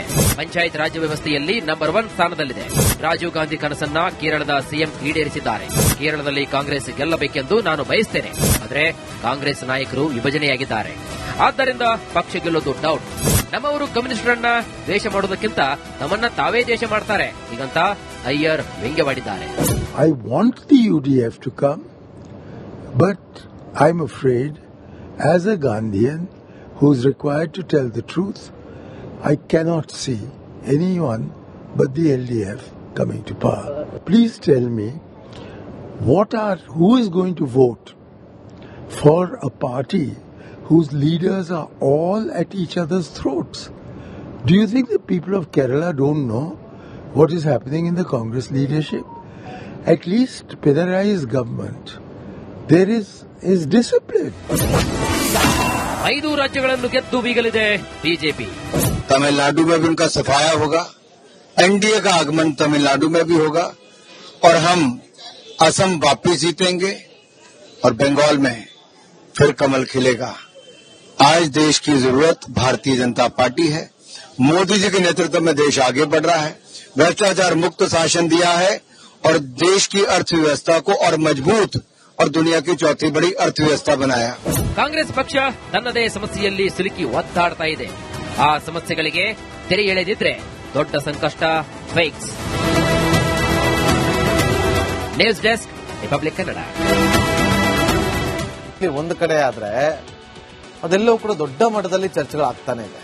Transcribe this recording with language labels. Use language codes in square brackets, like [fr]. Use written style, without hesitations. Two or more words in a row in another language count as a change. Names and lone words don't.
[kn] ಪಂಚಾಯತ್ ರಾಜ್ ವ್ಯವಸ್ಥೆಯಲ್ಲಿ ನಂಬರ್ 1 ಸ್ಥಾನದಲ್ಲಿದೆ. ರಾಜೀವ್ ಗಾಂಧಿ ಕನಸನ್ನ ಕೇರಳದ ಸಿಎಂ ಈಡೇರಿಸಿದ್ದಾರೆ. ಕೇರಳದಲ್ಲಿ ಕಾಂಗ್ರೆಸ್ ಗೆಲ್ಲಬೇಕೆಂದು ನಾನು ಬಯಸ್ತೇನೆ. ಆದರೆ ಕಾಂಗ್ರೆಸ್ ನಾಯಕರು ವಿಭಜನೆಯಾಗಿದ್ದಾರೆ. ಆದ್ದರಿಂದ ಪಕ್ಷ ಗೆಲ್ಲೋದು ಡೌಟ್. ನಮ್ಮವರು ಕಮ್ಯುನಿಸ್ಟರನ್ನ ದ್ವೇಷ ಮಾಡುವುದಕ್ಕಿಂತ ನಮ್ಮನ್ನ ತಾವೇ ದ್ವೇಷ ಮಾಡ್ತಾರೆ ಹೀಗಂತ ಅಯ್ಯರ್ ವ್ಯಂಗ್ಯವಾಡಿದ್ದಾರೆ. [en] I want the UDF to come, but I'm afraid, as a Gandhian who's required to tell the truth, I cannot see anyone but the LDF coming to power. Please tell me, who is going to vote for a party whose leaders are all at each other's throats? Do you think the people of Kerala don't know what is happening in the Congress leadership? At least Pinarai's government, there is discipline. [kn] 5 ರಾಜ್ಯಗಳನ್ನು ಗೆದ್ದು ಬೀಗಲಿದೆ ಬಿಜೆಪಿ. [hi] तमिलनाडु में भी उनका सफाया होगा, एनडीए का आगमन तमिलनाडु में भी होगा और हम असम वापिस जीतेंगे और बंगाल में फिर कमल खिलेगा. आज देश की जरूरत भारतीय जनता पार्टी है. मोदी जी के नेतृत्व में देश आगे बढ़ रहा है. भ्रष्टाचार मुक्त शासन दिया है और देश की अर्थव्यवस्था को और मजबूत और दुनिया की चौथी बड़ी अर्थव्यवस्था बनाया. [kn] ಕಾಂಗ್ರೆಸ್ ಪಕ್ಷ ತನ್ನದೇ ಸಮಸ್ಯೆಯಲ್ಲಿ ಸಿಲುಕಿ ಒದ್ದಾಡ್ತಾ ಇದೆ. ಆ ಸಮಸ್ಯೆಗಳಿಗೆ ತೆರೆ ಎಳೆದಿದ್ರೆ ದೊಡ್ಡ ಸಂಕಷ್ಟ ಫೇಕ್ಸ್. [en] News Desk, [kn] ರಿಪಬ್ಲಿಕ್ ಕನ್ನಡ. ಒಂದು ಕಡೆ ಆದ್ರೆ ಅದೆಲ್ಲವೂ ಕೂಡ ದೊಡ್ಡ ಮಟ್ಟದಲ್ಲಿ ಚರ್ಚೆಗಳಾಗ್ತಾನೆ ಇದೆ.